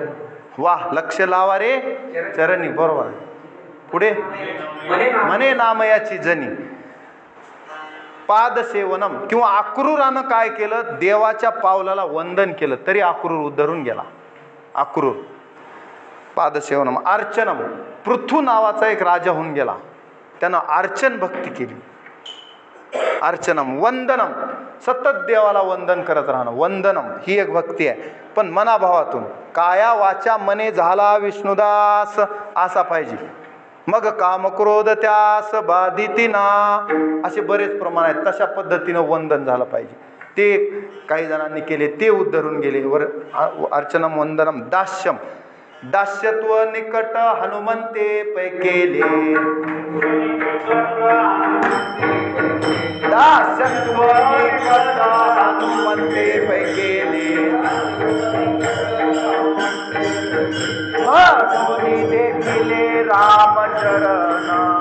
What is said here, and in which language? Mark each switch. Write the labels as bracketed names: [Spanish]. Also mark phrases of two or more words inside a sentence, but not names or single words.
[Marathi] वाह, लक्ष लावा रे चरणी. बरोबर. पुढे म्हणे नामयाची जनी. पादसेवनम किंवा अक्रूरानं काय केलं? देवाच्या पावलाला वंदन केलं तरी अक्रूर उद्धरून गेला. अक्रूर. [Sanskrit] पादसेवनम. अर्चनम. [Marathi] पृथू नावाचा एक राजा होऊन गेला, त्यानं अर्चन भक्ती केली. [Sanskrit] अर्चनम. वंदनम. [Marathi] सतत देवाला वंदन करत राहणं. वंदनम ही एक भक्ती आहे, पण मनाभावातून. काया वाचा मने झाला विष्णुदास असा पाहिजे. मग काम क्रोध त्यास बाधिती ना, असे बरेच प्रमाण आहेत. तशा पद्धतीनं वंदन झालं पाहिजे. ते काही जणांनी केले, ते उद्धरून गेले. वर [Sanskrit] अर्चनम वंदनम. [Marathi] दास्यम. दास्यत्व निकट हनुमंते पै केले. दास्यत्व निकट हनुमंते पै केले. हनुनी देखिले रामचरण.